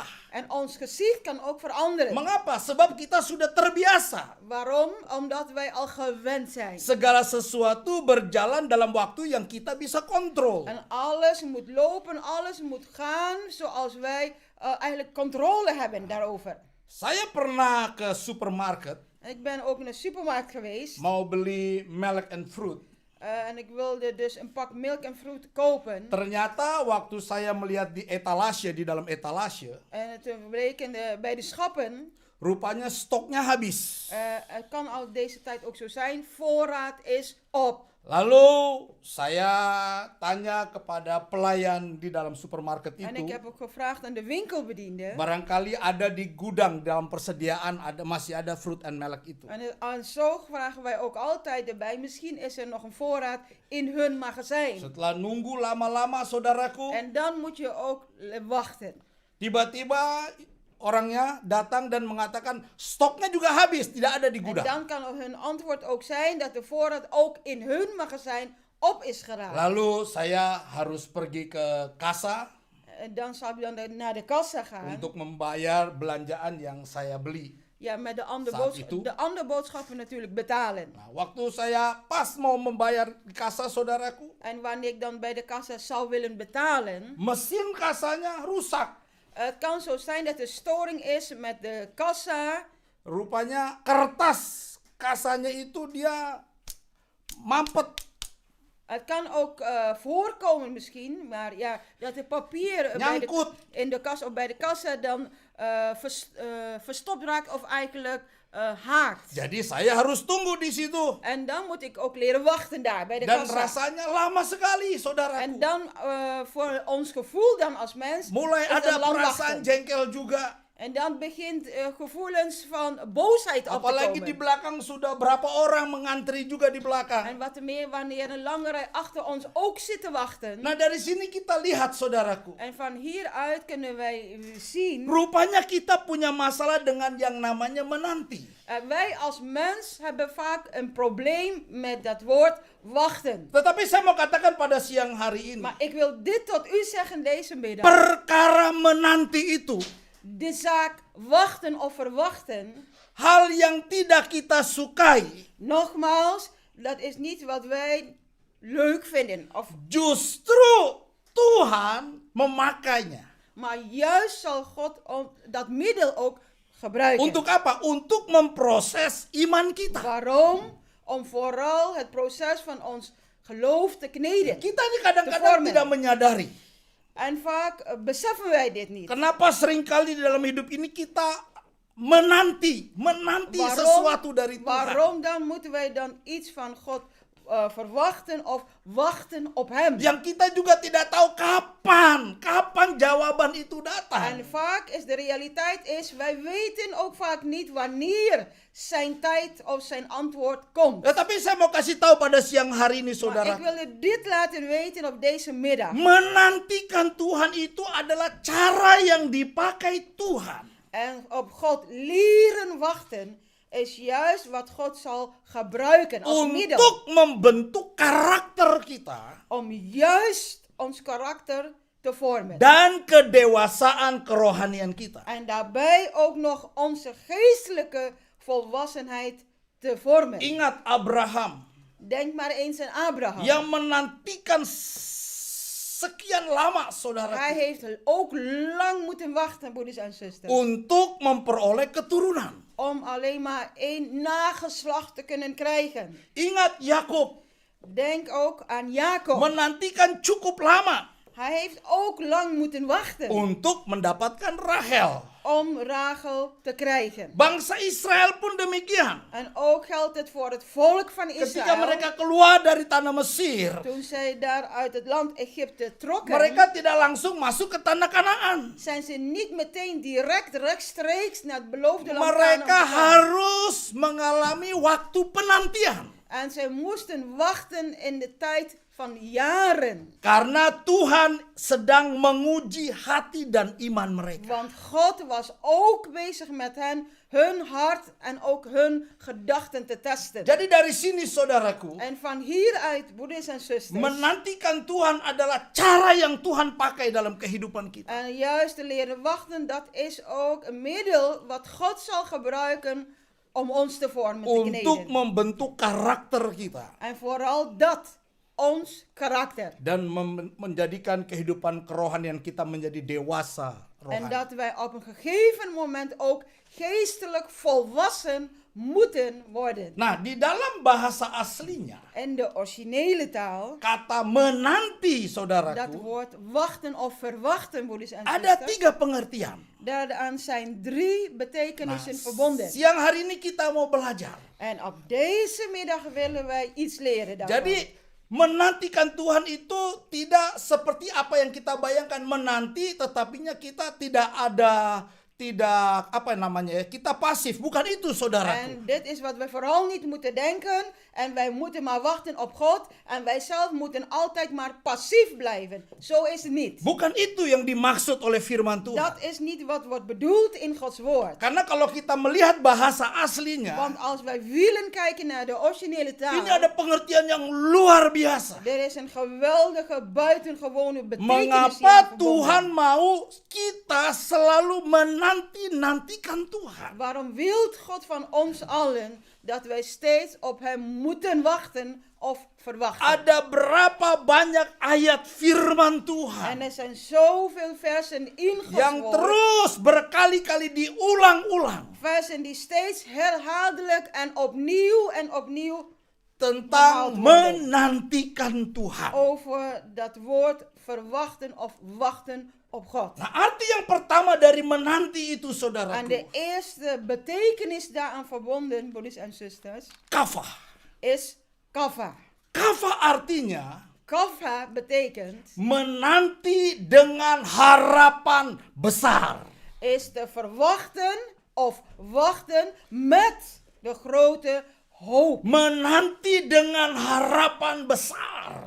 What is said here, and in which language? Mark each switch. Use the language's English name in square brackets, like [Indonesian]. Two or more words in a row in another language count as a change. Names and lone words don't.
[Dutch] En ons gezicht kan ook veranderen. [Indonesian] Mengapa? Sebab kita sudah terbiasa. [Dutch] Waarom? Omdat wij al gewend zijn. [Indonesian] Segala sesuatu berjalan dalam waktu yang kita bisa kontrol. [Dutch] En alles moet lopen, alles moet gaan zoals wij eigenlijk controle hebben daarover. [Indonesian] Saya pernah ke supermarket [Dutch] Ik ben ook naar de supermarkt geweest. [Indonesian] mau beli melk and fruit. [Dutch] En ik wilde dus een pak melk en fruit kopen. [Indonesian] Ternyata waktu saya melihat di etalase, di dalam etalase, [Dutch] En toen bleek bij de schappen, [Indonesian] rupanya stoknya habis. [Dutch] het kan al deze tijd ook zo zijn, voorraad is op. [Indonesian] Lalu saya tanya kepada pelayan di dalam supermarket [Dutch] En ik [Indonesian] itu, [Dutch] heb ook gevraagd aan de winkelbediende. [Indonesian] barangkali ada di gudang dalam persediaan masih ada fruit and melk itu. [Dutch] En zo vragen wij ook altijd erbij, misschien is er nog een voorraad in hun magazijn. [Indonesian] Setelah nunggu lama-lama, saudaraku, [Dutch] En dan moet je ook wachten. [Indonesian] tiba-tiba orangnya datang dan mengatakan stoknya juga habis, tidak ada di [Dutch] En [Indonesian] gudang. [Dutch] dan kan hun antwoord ook zijn dat de voorraad ook in hun magazijn op is geraakt. [Indonesian] Lalu saya harus pergi ke kassa [Dutch] En dan zal ik dan naar de kassa gaan. [Indonesian] untuk membayar belanjaan yang saya beli. [Dutch] Ja, met de [Indonesian] Saat itu. [Dutch] andere boodschappen natuurlijk betalen. [Indonesian] Nah, waktu saya pas mau membayar di kassa, saudaraku, [Dutch] En wanneer ik dan bij de kassa zou willen betalen, [Indonesian] mesin kassanya rusak. [Dutch] het kan zo zijn dat er storing is met de kassa. [Indonesian] Rupanya kertas kassanya itu dia mampet. [Dutch] Het kan ook voorkomen misschien, maar ja, dat het papier [Indonesian] Nyangkut. [Dutch] in de kassa of bij de kassa dan verstopt raakt of eigenlijk haakt. [Indonesian] Jadi saya harus tunggu di situ. [Dutch] En dan moet ik ook leren wachten daar bij de [Indonesian] Dan [Dutch] kassa. [Indonesian] rasanya lama sekali, saudaraku. [Dutch] En dan voor ons gevoel dan als mens [Indonesian] Mulai [Dutch] is dat [Indonesian] ada [Dutch] lang [Indonesian] perasaan [Dutch] wachten. [Indonesian] jengkel juga. [Dutch] En dan begint gevoelens van boosheid op te [Indonesian] Apalagi di [Dutch] komen. [Indonesian] belakang sudah berapa orang mengantri juga di belakang. [Dutch] En wat te meer wanneer een lange rij achter ons ook zit te wachten. [Indonesian] Nah, dari sini kita lihat, saudaraku. [Dutch] En van hieruit kunnen wij zien, [Indonesian] Rupanya kita punya masalah dengan yang namanya menanti. [Dutch] wij als mens hebben vaak een probleem met dat woord wachten. [Indonesian] Tetapi saya mau katakan pada siang hari ini, [Dutch] Maar ik wil dit tot u zeggen deze middag. [Indonesian] perkara menanti itu [Dutch] De zaak wachten of verwachten, [Indonesian] hal yang tidak kita sukai. [Dutch] nogmaals, dat is niet wat wij leuk vinden. [Indonesian] Justru Tuhan memakainya. [Dutch] Maar juist zal God dat middel ook gebruiken. [Indonesian] Untuk apa? Untuk memproses iman kita. [Dutch] Waarom? Om vooral het proces van ons geloof te kneden. [Indonesian] Kita ini [Dutch] Te [Indonesian] kadang-kadang [Dutch] vormen. [Indonesian] tidak menyadari. [Dutch] En vaak beseffen wij dit niet. [Indonesian] Kenapa seringkali di dalam hidup ini kita menanti sesuatu dari Tuhan. [Dutch] Waarom dan moeten wij dan iets van God verwachten of wachten op Hem? [Indonesian] Yang kita juga tidak tahu kapan jawaban itu datang. [Dutch] En vaak is de realiteit wij weten ook vaak niet wanneer zijn tijd of zijn antwoord komt. [Indonesian] Tetapi saya mau kasih tahu pada siang hari ini, [Dutch] Maar [Indonesian] saudara. [Dutch] ik wil u dit laten weten op deze middag. [Indonesian] Menantikan Tuhan itu adalah cara yang dipakai Tuhan [Dutch] En op God leren wachten is juist wat God zal gebruiken als middel. [Indonesian] untuk membentuk karakter kita [Dutch] Om juist ons karakter te vormen. [Indonesian] dan kedewasaan kerohanian kita. [Dutch] En daarbij ook nog onze geestelijke volwassenheid te vormen. [Indonesian] Ingat Abraham. [Dutch] Denk maar eens aan Abraham. [Indonesian] yang menantikan sekian lama, [Dutch] Hij [Indonesian] saudara, [Dutch] heeft ook lang moeten wachten, broeders en zusters. [Indonesian] untuk memperoleh keturunan. [Dutch] Om alleen maar één nageslacht te kunnen krijgen. [Indonesian] Ingat Yakub [Dutch] Denk ook aan Jacob. [Indonesian] menantikan cukup lama [Dutch] Hij heeft ook lang moeten wachten [Indonesian] untuk mendapatkan Rahel. [Dutch] om Rachel te krijgen. [Indonesian] Bangsa Israel pun demikian. [Dutch] En ook geldt het voor het volk van [Indonesian] Ketika [Dutch] Israël. [Indonesian] mereka keluar dari tanah Mesir, [Dutch] Toen zij daar uit het land Egypte trokken, [Indonesian] mereka tidak langsung masuk ke tanah Kanaan. [Dutch] zijn ze niet meteen direct rechtstreeks naar het beloofde land [Indonesian] Mereka [Dutch] Kanaan gegaan. [Indonesian] harus mengalami waktu penantian. [Dutch] En zij moesten wachten in de tijd van jaren. [Indonesian] Karena Tuhan sedang menguji hati dan iman mereka. [Dutch] Want God was ook bezig met hen, hun hart en ook hun gedachten te testen. [Indonesian] Jadi dari sini saudaraku, [Dutch] En van hieruit, broeders en zusters, [Indonesian] menantikan Tuhan adalah cara yang Tuhan pakai dalam kehidupan kita. [Dutch] en juist te leren wachten, dat is ook een middel wat God zal gebruiken om ons te vormen, te [Indonesian] Untuk [Dutch] kneden. [Indonesian] membentuk karakter kita. [Dutch] En vooral dat, ons karakter. [Indonesian] Dan menjadikan kehidupan kerohanian kita menjadi dewasa [Dutch] En [Indonesian] rohani. [Dutch] dat wij op een gegeven moment ook geestelijk volwassen moeten worden. [Indonesian] Nah, di dalam bahasa aslinya, [Dutch] En de originele taal, [Indonesian] kata menanti, [Dutch] dat [Indonesian] saudaraku, [Dutch] woord wachten of verwachten, broeders en [Indonesian] ada [Dutch] zusters, [Indonesian] 3 pengertian. [Dutch] daaraan zijn 3 betekenissen verbonden. [Indonesian] Siang hari ini kita mau belajar. [Dutch] En op deze middag willen wij iets leren daarvan. [Indonesian] Jadi, menantikan Tuhan itu tidak seperti apa yang kita bayangkan, menanti tetapinya kita tidak apa namanya ya, kita pasif, bukan itu saudaraku. [Dutch] En dit is wat wij vooral niet moeten denken. En wij moeten maar wachten op God. En wij zelf moeten altijd maar passief blijven. Zo is het niet. [Indonesian] Bukan itu yang dimaksud oleh firman Tuhan. [Dutch] Dat is niet wat wordt bedoeld in Gods woord. [Indonesian] Karena kalau kita melihat bahasa aslinya, [Dutch] Want als wij willen kijken naar de originele taal, [Indonesian] ini ada pengertian yang luar biasa. [Dutch] er is een geweldige, buitengewone betekenis hier [Indonesian] Mengapa [Dutch] verbonden. [Indonesian] Tuhan mau kita selalu menanti-nantikan Tuhan? [Dutch] Waarom wil God van ons allen dat wij steeds op hem moeten wachten of verwachten? [Indonesian] Ada berapa banyak ayat firman [Dutch] En [Indonesian] Tuhan [Dutch] er zijn zoveel versen in Gods [Indonesian] yang [Dutch] woord. [Indonesian] terus berkali-kali diulang-ulang [Dutch] Versen die steeds herhaaldelijk en opnieuw [Indonesian] tentang menantikan Tuhan. [Dutch] over dat woord verwachten of wachten op God. [Indonesian] Nah, arti yang pertama dari menanti itu, [Dutch] En [Indonesian] saudaraku, [Dutch] de eerste betekenis daaraan verbonden, broeders en zusters, [Indonesian] kafah. [Dutch] is kava. [Indonesian] Kafah artinya [Dutch] Kava betekent [Indonesian] menanti dengan harapan besar. [Dutch] is te verwachten of wachten met de grote hoop. [Indonesian] Menanti dengan harapan besar.